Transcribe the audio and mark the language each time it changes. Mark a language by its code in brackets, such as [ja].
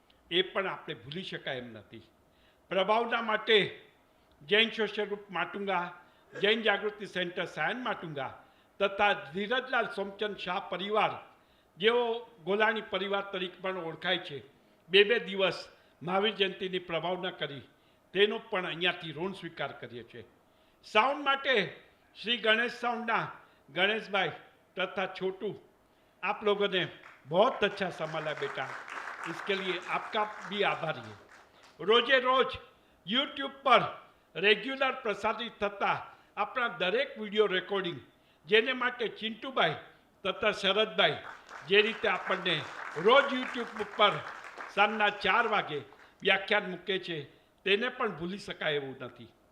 [gu] એ પણ આપણે ભૂલી શકાય એમ નથી. પ્રભાવના માટે જૈન સોશિયલ ગ્રુપ માટુંગા, જૈન જાગૃતિ સેન્ટર સાયન માટુંગા તથા ધીરજલાલ સોમચંદ શાહ પરિવાર, જેઓ ગોલાણી પરિવાર તરીકે પણ ઓળખાય છે, 2 દિવસ મહાવીર જયંતિની પ્રભાવના કરી, તેનો પણ અહીંયાથી ઋણ સ્વીકાર કરીએ છીએ. સાઉન્ડ માટે શ્રી ગણેશ સાઉન્ડના ગણેશભાઈ [hi] तथा छोटू, आप लोगों ने बहुत अच्छा संभाला बेटा, इसके लिए आपका भी आभारी है. रोजे रोज यूट्यूब पर रेग्युलर प्रसारित [gu] થતા આપણા દરેક વિડીયો રેકોર્ડિંગ, જેને માટે ચિંટુભાઈ તથા શરદભાઈ જે રીતે આપણને રોજ યુટ્યુબ ઉપર સાંજના 4 વાગે વ્યાખ્યાન મૂકે છે, તેને પણ ભૂલી શકાય એવું નથી.